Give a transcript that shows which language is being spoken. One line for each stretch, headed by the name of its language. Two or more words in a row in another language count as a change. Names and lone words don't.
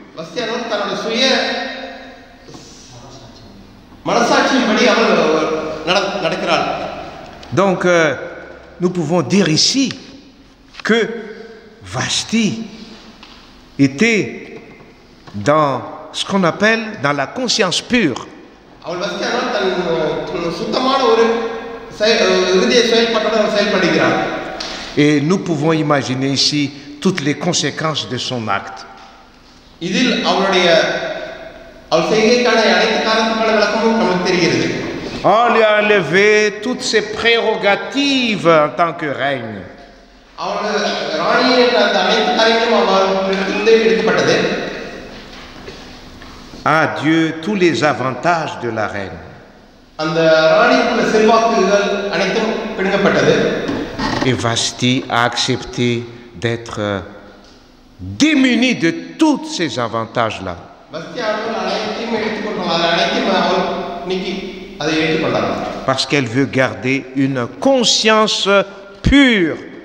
French: Donc, nous pouvons dire ici que Vashti était dans ce qu'on appelle dans la conscience pure. Et nous pouvons imaginer ici toutes les conséquences de son acte.
Tamil: இதில் அவருடைய அவர் செய்கைக்கான அனைத்து காரணத்துக்கான விளக்கமும் நமக்கு தெரிகிறது.
French: On lui a enlevé toutes ses prérogatives en tant que règne.
Tamil: அவருடைய ராணியின் அந்த அனைத்து காரியங்களும் அவரிடத்திலிருந்து எடுக்கப்பட்டது.
French: À Dieu tous les avantages de la reine.
Tamil: அந்த ராணிக்குள்ள செல்வாக்குகள் அனைத்தும் பிடுங்கப்பட்டது.
French: Et Vashti a accepté d'être démunie de tous ces avantages-là. Parce qu'elle veut garder une conscience pure.